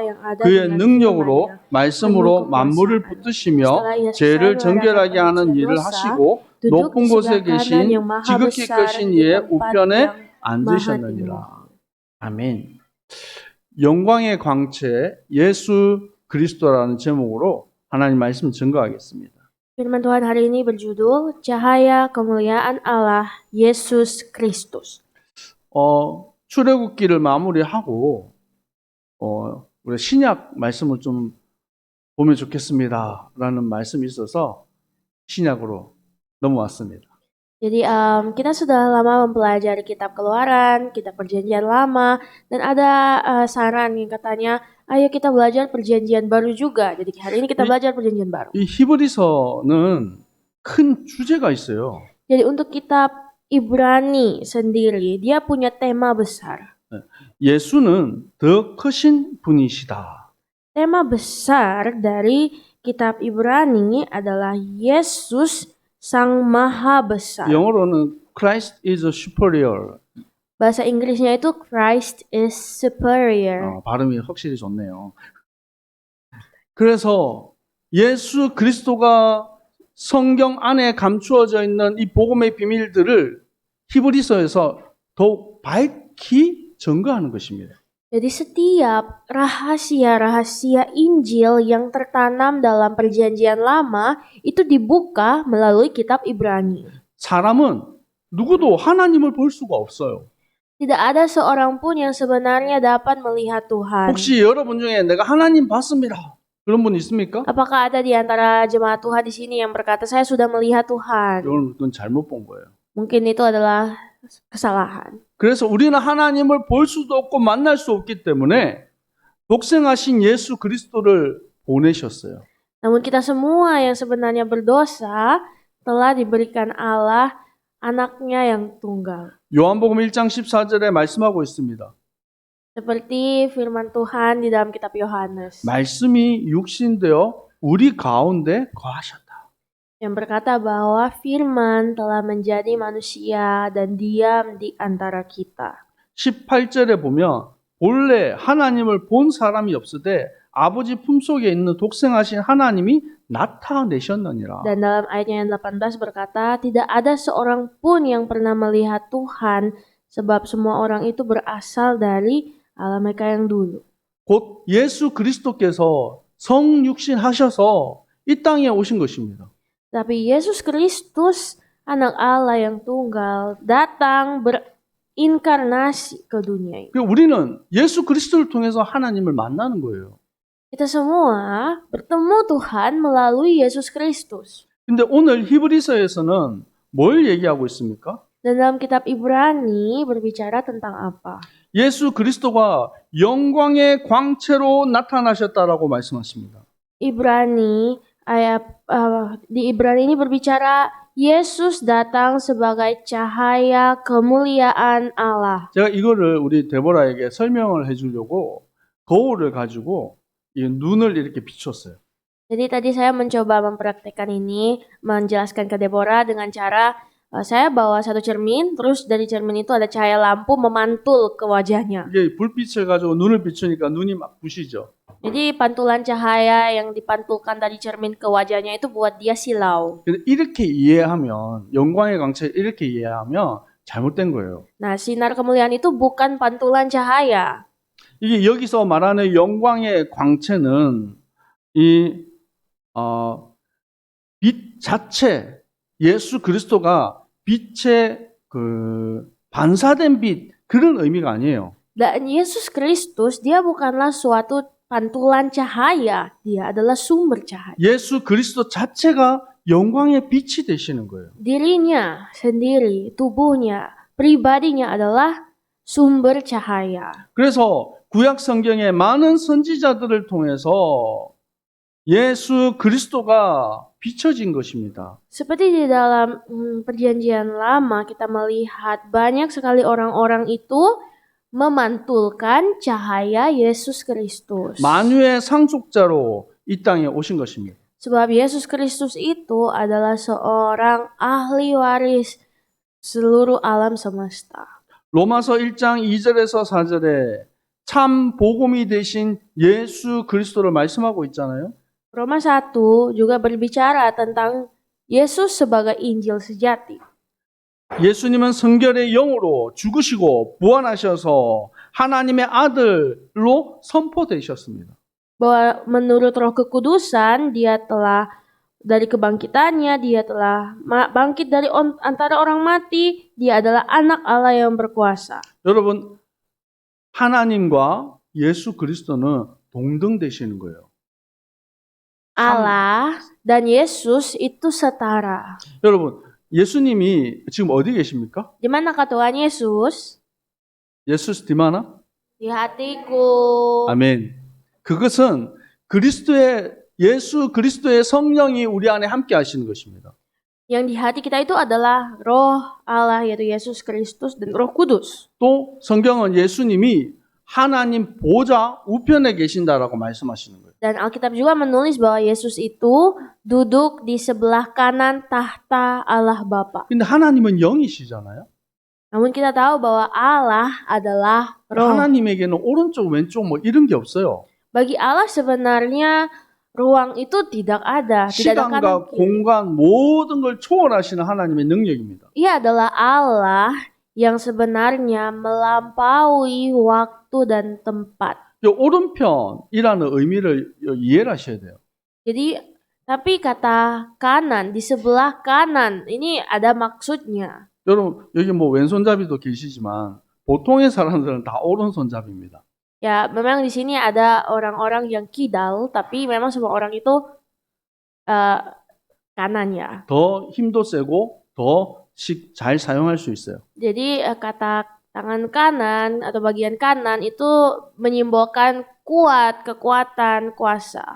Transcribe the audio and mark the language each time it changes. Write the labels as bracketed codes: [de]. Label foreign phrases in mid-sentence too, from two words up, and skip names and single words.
[ko] 그의 능력으로 말씀으로 만물을 붙드시며 죄를 정결하게 하는 일을 하시고 높은 곳에 계신 지극히 크신 이의 우편에 앉으셨느니라. 아멘. 영광의 광채 예수 그리스도라는 제목으로 하나님 말씀 증거하겠습니다. [id] Firman Tuhan hari ini berjudul Cahaya Kemuliaan Allah Yesus Kristus. [ko] 출애굽기를 마무리하고 우리 신약 말씀을 좀 보면 좋겠습니다라는 말씀이 있어서 신약으로 넘어왔습니다. [id] Jadi kita sudah lama mempelajari kitab Keluaran, kitab Perjanjian Lama, dan ada saran yang katanya, ayo kita belajar Perjanjian Baru juga. Jadi hari ini kita belajar Perjanjian Baru. [ko] 이 히브리서는 큰 주제가 있어요. [id] Jadi untuk kitab Ibrani sendiri, dia punya tema besar. [ko] 예수는 더 크신 분이시다. [id] Tema besar dari kitab Ibrani adalah Yesus Sang Maha Besar. [ko] 영어로는 [en] Christ is superior. [id] Bahasa Inggrisnya itu [en] Christ is superior. [ko] 발음이 확실히 좋네요. 그래서 예수 그리스도가 성경 안에 감추어져 있는 이 복음의 비밀들을 히브리서에서 더욱 밝히 증거하는 것입니다. [id] Jadi setiap rahasia-rahasia Injil yang tertanam dalam Perjanjian Lama itu dibuka melalui kitab Ibrani. [ko] 사람은 누구도 하나님을 볼 수가 없어요. [id] Tidak ada seorang pun yang sebenarnya dapat melihat Tuhan. [ko] 혹시 여러분 중에 내가 하나님 봤습니다. 그런 분 있습니까? [id] Apakah ada di antara jemaat Tuhan di sini yang berkata saya sudah melihat Tuhan? [ko] 이건 잘못 본 거예요. [id] Mungkin itu adalah kesalahan. [ko] 그래서 우리는 하나님을 볼 수도 없고 만날 수 없기 때문에 독생하신 예수 그리스도를 보내셨어요. [id] Namun kita semua yang sebenarnya berdosa telah diberikan Allah anaknya yang tunggal. [ko] 요한복음 1장 14절에 말씀하고 있습니다. [id] Seperti firman Tuhan di dalam kitab Yohanes. [ko] 말씀이 육신되어 우리 가운데 거하셨다. [id] Yang berkata bahwa firman telah menjadi manusia dan diam di antara kita. [ko] 18절에 보면 본래 하나님을 본 사람이 없으되 아버지 품속에 있는 독생하신 하나님이 나타내셨느니라. [id] Dan dalam ayatnya yang 18 berkata, tidak ada seorang pun yang pernah melihat Tuhan, sebab semua orang itu berasal dari Allah mereka yang dulu. [ko] 곧 예수 그리스도께서 성육신 하셔서 이 땅에 오신 것입니다. [id] Tapi Yesus Kristus, anak Allah yang tunggal, datang berinkarnasi ke dunia ini. [ko] 우리는 예수 그리스도를 통해서 하나님을 만나는 거예요. [id] Kita semua bertemu Tuhan melalui Yesus Kristus. [ko] 근데 오늘 히브리서에서는 뭘 얘기하고 있습니까? [id] Dan dalam kitab Ibrani berbicara tentang apa? [ko] 예수 그리스도가 영광의 광채로 나타나셨다라고 말씀하십니다. [id] Ibrani ayat di Ibrani ini berbicara Yesus datang sebagai cahaya kemuliaan Allah. [ko] 제가 이거를 우리 데보라에게 설명을 해주려고 거울을 가지고 이 눈을 이렇게 비췄어요. [id] Jadi tadi saya mencoba mempraktekkan ini, menjelaskan ke Deborah dengan cara saya bawa satu cermin, terus dari cermin itu ada cahaya lampu memantul ke wajahnya. [ko] 이게 불빛을 가지고 눈을 비추니까 눈이 막 부시죠. [id] Jadi pantulan cahaya yang dipantulkan dari cermin ke wajahnya itu buat dia silau. [ko] 근데 이렇게 이해하면 영광의 광채 이렇게 이해하면 잘못된 거예요. [id] Nah, sinar kemuliaan itu bukan pantulan cahaya. [ko] 이게 여기서 말하는 영광의 광채는 빛 자체 예수 그리스도가 빛의 반사된 빛 그런 의미가 아니에요. [id] Dan Yesus Kristus dia bukanlah suatu pantulan cahaya, dia adalah sumber cahaya. [ko] 예수 그리스도 자체가 영광의 빛이 되시는 거예요. [id] Dirinya sendiri, tubuhnya, pribadinya adalah sumber cahaya. [ko] 그래서 구약 성경의 많은 선지자들을 통해서 예수 그리스도가 비춰진 것입니다. [id] Seperti di dalam perjanjian lama kita melihat banyak sekali orang-orang itu memantulkan cahaya Yesus Kristus. [ko] 만유의 상속자로 이 땅에 오신 것입니다. [id] Sebab Yesus Kristus itu adalah seorang ahli waris seluruh alam semesta. [ko] 로마서 1장 2절에서 4절에 참 복음이 되신 예수 그리스도를 말씀하고 있잖아요. [id] Roma 1 juga berbicara tentang Yesus sebagai Injil sejati. [ko] 예수님은 성결의 영으로 죽으시고 부활하셔서 하나님의 아들로 선포되셨습니다. [id] Bahwa menurut Roh Kekudusan dia telah dari kebangkitannya dia telah bangkit dari antara orang mati, dia adalah anak Allah yang berkuasa. [ko] 여러분 하나님과 예수 그리스도는 동등되시는 거예요. [id] Allah dan Yesus itu setara. [ko] 여러분 예수님이 지금 어디 계십니까? [id] Di manakah Tuhan Yesus? Yesus di mana? Di hatiku. [ko] 아멘. 그것은 예수 그리스도의 성령이 우리 안에 함께 하시는 것입니다. [id] Yang di hati kita itu adalah Roh Allah yaitu Yesus Kristus dan Roh Kudus. [ko] 또 성경은 예수님이 하나님 보좌 우편에 계신다라고 말씀하시는 거예요. [id] Dan Alkitab juga menulis bahwa Yesus itu duduk di sebelah kanan tahta Allah Bapa. [ko] 근데 하나님은 영이시잖아요. [id] Namun kita tahu bahwa Allah adalah Roh. [ko] 하나님에게는 오른쪽 왼쪽 뭐 이런 게 없어요. [id] Bagi Allah sebenarnya ruang itu tidak ada, tidak ada kanan [ko] 시간과 [id] kiri. [ko] 공간 모든 걸 초월하시는 하나님의 능력입니다. [id] Ia adalah Allah yang sebenarnya melampaui waktu dan tempat. [ko] 오른편이라는 의미를 이해를 하셔야 돼요. [id] Jadi, tapi kata kanan, di sebelah kanan, ini ada maksudnya. [ko] 여러분 여기 뭐 왼손잡이도 계시지만 보통의 사람들은 다 오른손잡이입니다. [id] Ya, memang di sini ada orang-orang yang kidal, tapi memang semua orang itu kanan ya. [ko] 더 힘도 세고 더 잘 사용할 수 있어요. [id] Jadi kata tangan kanan atau bagian kanan itu menyimbolkan kuat, kekuatan, kuasa.